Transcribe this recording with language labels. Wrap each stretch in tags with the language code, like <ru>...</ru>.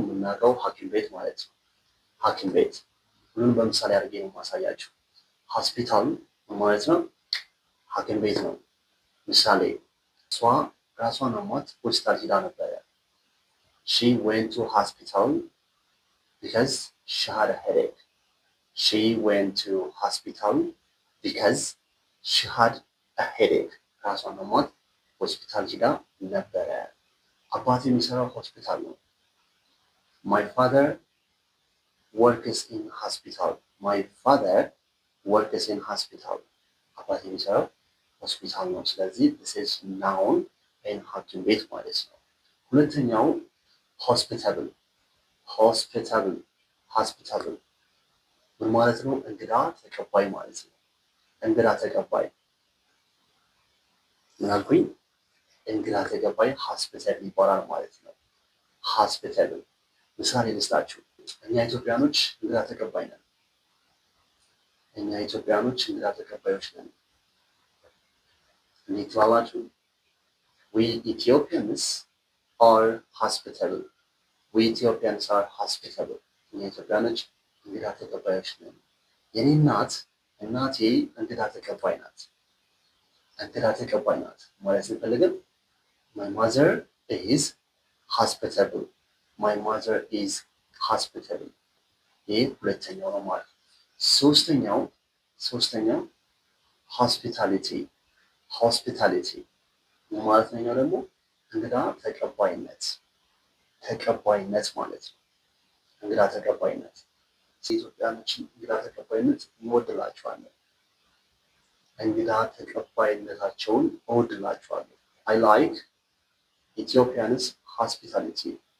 <am>የምናውቀው ሐኪም ቤት ማለት ነው። ሐኪም ቤት ሁሉንም በምሳሌ አድርጌ ነው ማሳያችሁ። ሆስፒታል ምን ማለት ነው? ሐኪም ቤት ነው። ምሳሌ እሷ ራሷን አሟት ሆስፒታል ሄዳ ነበረ።</am> <en>she went to hospital because she had a headache. She went to hospital because she had a headache.</en> <am>ራሷን አሟት ሆስፒታል ሄዳ ነበረ። አባቴ የሚሰራው ሆስፒታል ነው።</am> <en>My father works in hospital. My father works in hospital.</en> <am>አባቴ የሚሰራው ሆስፒታል ነው። ስለዚህ</am> <en>this is noun and</en> <am>ሐኪም ቤት ማለት ነው። ሁለተኛው ሆስፒታብል፣ ሆስፒታብል፣ ሆስፒታብል ምን ማለት ነው? እንግዳ ተቀባይ ማለት ነው። እንግዳ ተቀባይ ምን አልኩኝ? እንግዳ ተቀባይ ሆስፒታል ይባላል ማለት ነው። ሆስፒታብል ምሳሌ ልስጣችሁ። እኛ ኢትዮጵያኖች እንግዳ ተቀባይ ነን። እኛ ኢትዮጵያኖች እንግዳ ተቀባዮች ነን። እንዴት ትላላችሁ?</am> <en>We Ethiopians are hospitable. We Ethiopians are hospitable.</en> <am>እኛ ኢትዮጵያኖች እንግዳ ተቀባዮች ነን። የኔ እናቴ እንግዳ ተቀባይ ናት። እንግዳ ተቀባይ ናት ማለት ስንፈልግም</am> <en>my mother is hospitable. My mother is hospitable.</en> <am>ይህ ሁለተኛው ነው ማለት። ሶስተኛው ሆስፒታሊቲ፣ ሆስፒታሊቲ ማለት ነው ደግሞ እንግዳ ተቀባይነት፣ ተቀባይነት ማለት ነው። እንግዳ ተቀባይነት ኢትዮጵያኖችን እንግዳ ተቀባይነት እንወድላቸዋለን። እንግዳ ተቀባይነታቸውን እወድላቸዋለሁ።</am> <en>I like Ethiopians hospitality.</en>